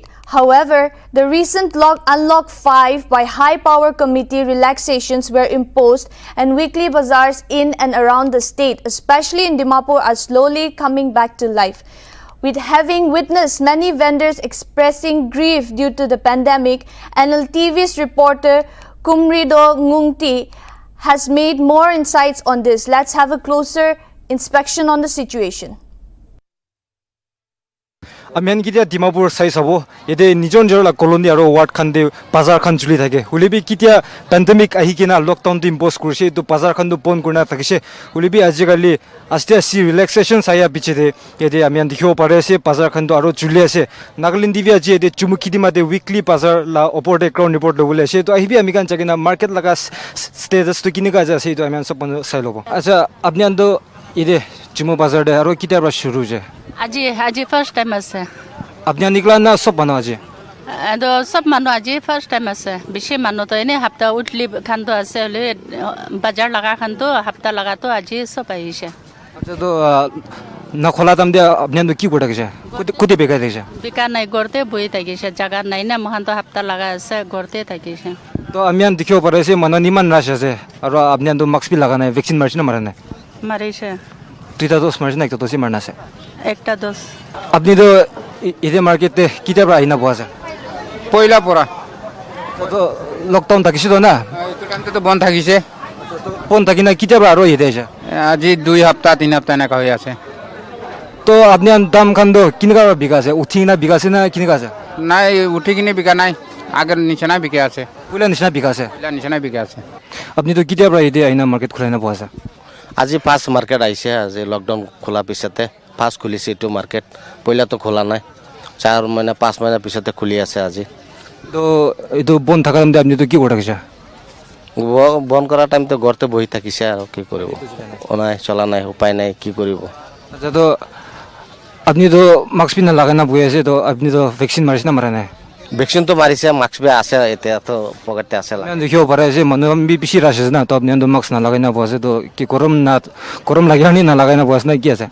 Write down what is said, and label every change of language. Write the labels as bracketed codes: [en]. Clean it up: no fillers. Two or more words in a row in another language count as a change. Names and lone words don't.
[en] However, the recent Unlock 5 by High Power Committee relaxations were imposed and weekly bazaars in and around the state, especially in Dimapur, are slowly coming back to life. With having witnessed many vendors expressing grief due to the pandemic, Nltv's reporter Kumrido Ngungti has made more insights on this. Let's have a closer inspection on the situation. [nag] Amen kitia Dimapur sai sabo ede nijon jor la colony aro ward khan de bazar khan juli thake hulibi kitia pandemic ahi kina lockdown to impose kurse to bazar khan do pon kurna thakise hulibi ajigali aste relaxation saya biche de ede amen dikho pare ase bazar khan do aro juli ase Nltv aji ede chumuki dima de weekly bazar la oporde [en] ground report [nag] lobule ase to ahibi amikan chagina market laga status to kinika ja ase to amen sapon sai lobo acha apni ando ede chumu bazar de aro kitia ra shuru je আজি [en] first time [nag] আছে আপনি নিকলা না সব মানুষ আছে তো সব মানুষ আজি [en] first time [nag] আছে বেশি মানুষ তো এনে হাপ্তা উঠলি খান তো আছে হলে বাজার লাগা খান তো হাপ্তা লাগা তো আজি সব আইছে আচ্ছা তো না খোলা দাম দিয়ে আপনি কি করে গেছে কোতে বেকা দিয়েছে বেকা নাই গড়তে বই থাকিছে জায়গা নাই না মহান তো হাপ্তা লাগা আছে গড়তে থাকিছে তো আমি দেখিব পারেছে মানুষ নিমান রাশ আছে আর আপনি তো মাস্ক বি লাগা নাই ভ্যাকসিন মারছে না মারে নাই মারিছে দুইটা ডোজ মারছে না একটা ডোজই মারনা আছে একটা ডোজ আপনি তো ইদে মার্কেটে কিতাব আইনা বসে পয়লা পড়া তো লকডাউন থাকিছে তো না এইটো টাইমতে তো বন্ধ থাকিছে ফোন থাকি না কিতাব আরো ইদে আছে আজি 2 সপ্তাহ 3 সপ্তাহ না কই আছে তো আপনি দাম খান তো কিনকা বিকাছে উঠি না বিকাছে না কিনকা আছে নাই উঠি কিনে বিকা নাই আগের নিচনা বিকে আছে পুলা নিচনা বিকাছে পুলা নিচনা বিকে আছে আপনি তো কিতাব ইদে আইনা মার্কেট খোলাই না বসে আজি [en] first market [nag] আইছে আজি লকডাউন খোলা পিছতে ফার্স্ট খুলিছে এইটো মার্কেট পইলা তো খোলা নাই 4 মাইনা 5 মাইনা পিছতে খুলি আছে আজি তো এইটো বন্ধ থাকা টাইমতে আপনি তো কি করে গেছে বন্ধ করা টাইম তো ঘরতে বহি থাকিছে আর কি করব ওনাই চলা নাই উপায় নাই কি করব আচ্ছা তো আপনি তো মাস্ক পিনা লাগা না বই আছে তো আপনি তো ভ্যাকসিন মারিছ না মারা নাই ভ্যাকসিন তো মারিছে মাস্ক বে আছে এটা তো পকেটে আছে দেখিও পারে যে মানুষ বেশি রাশ আছে না তো আপনি তো মাস্ক না লাগাই না বসে তো কি গরম লাগে না লাগাই না বসে না কি আছে